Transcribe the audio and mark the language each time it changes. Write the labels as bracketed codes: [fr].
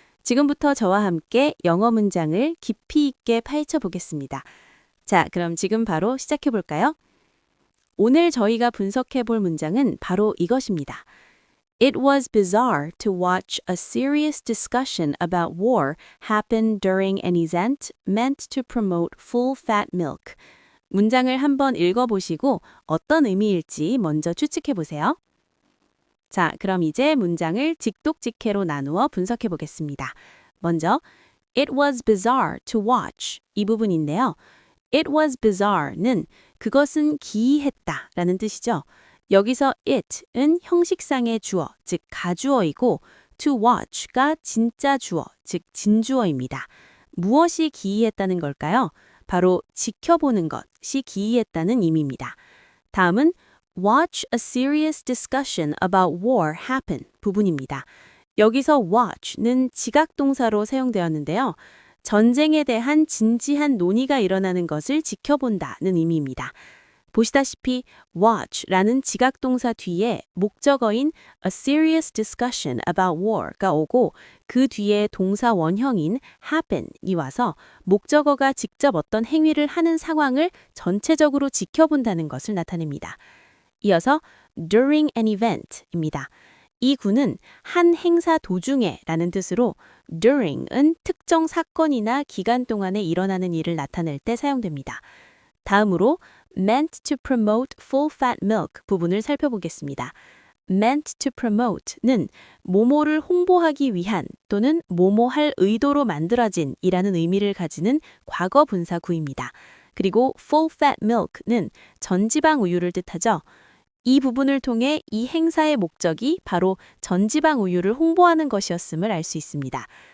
[ko] 지금부터 저와 함께 영어 문장을 깊이 있게 파헤쳐 보겠습니다. 자, 그럼 지금 바로 시작해 볼까요? 오늘 저희가 분석해 볼 문장은 바로 이것입니다. [en] It was bizarre to watch a serious discussion about war happen during an event meant to promote full-fat milk. [ko] 문장을 한번 읽어보시고 어떤 의미일지 먼저 추측해 보세요. 자, 그럼 이제 문장을 직독직해로 나누어 분석해 보겠습니다. 먼저, [en] It was bizarre to watch [ko] 이 부분인데요. [en] It was bizarre [ko] 는 그것은 기이했다 라는 뜻이죠. 여기서 it은 형식상의 주어, 즉 가주어이고 to watch가 진짜 주어, 즉 진주어입니다. 무엇이 기이했다는 걸까요? 바로 지켜보는 것이 기이했다는 의미입니다. 다음은 [en] watch a serious discussion about war happen [ko] 부분입니다. 여기서 watch는 지각동사로 사용되었는데요. 전쟁에 대한 진지한 논의가 일어나는 것을 지켜본다는 의미입니다. 보시다시피 watch라는 지각동사 뒤에 목적어인 [en] a serious discussion about war [ko] 가 오고 그 뒤에 동사 원형인 happen이 와서 목적어가 직접 어떤 행위를 하는 상황을 전체적으로 지켜본다는 것을 나타냅니다. 이어서 [en] during an event입니다. [ko] 이 구는 한 행사 도중에 라는 뜻으로 during은 특정 사건이나 기간 동안에 일어나는 일을 나타낼 때 사용됩니다. 다음으로 [en] meant to promote full-fat milk [ko] 부분을 살펴보겠습니다. [en] meant to promote [ko] 는 뭐뭐를 홍보하기 위한 또는 뭐뭐할 의도로 만들어진 이라는 의미를 가지는 과거 분사 구입니다. 그리고 full-fat milk는 전지방 우유를 뜻하죠. 이 부분을 통해 이 행사의 목적이 바로 전지방 우유를 홍보하는 것이었음을 알 수 있습니다.